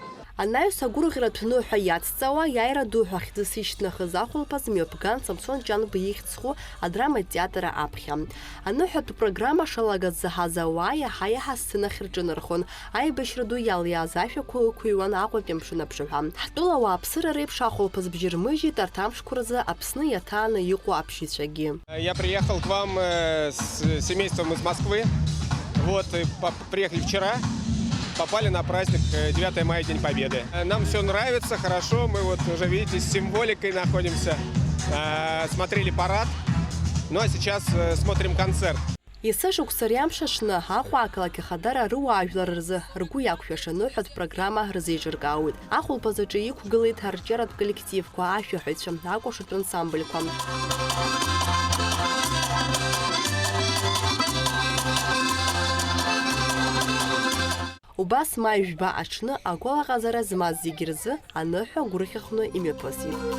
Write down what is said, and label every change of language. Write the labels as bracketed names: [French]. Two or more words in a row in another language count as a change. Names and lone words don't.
[Abkhazian] Анаҩс агәырӷьаратә ныҳәа иацҵауа иааира ду ҳәа хьӡыс ишьҭнахыз ахәылԥаз мҩаԥган Самсон Ҷанба ихьӡху адрама театр аԥхьа. Аныҳәатә программа шалагаз заҳаз ауаа иаҳа-иаҳа асценахь рҿынархон. Аибашьра ду иалиааз ашәақәа ықәыҩуан Аҟәатәи амшын аԥшаҳәа. Ҳтәыла ауааԥсыра реиԥш ахәылԥаз бжьы рмыжьит арҭ амшқәа рзы Аԥсны иаҭааны иҟоу аԥшьаҩцәагьы. [Russian] Я приехал к вам с семейством из Москвы. Вот, приехали вчера. Попали на праздник 9 мая, День Победы. Нам все нравится, хорошо. Мы вот уже, видите, с символикой находимся. Смотрели парад. Ну а сейчас смотрим концерт. [Abkhazian] Есышықәса риамш аҽны Аҟәа ақалақь ахадара руаажәлар рзы ргәы иақәшәаша ныҳәатә программа рзеиҿыркаауеит. Ахәылԥаз аҿы иқәгылеит арҿиаратә коллективқәа, ашәаҳәаҩцәа, акәашатә ансамбльқәа. Убас маи жәба аҽны агәалаҟазара змаз зегьы рзы аныҳәа гәырӷьахәны имҩаԥысит.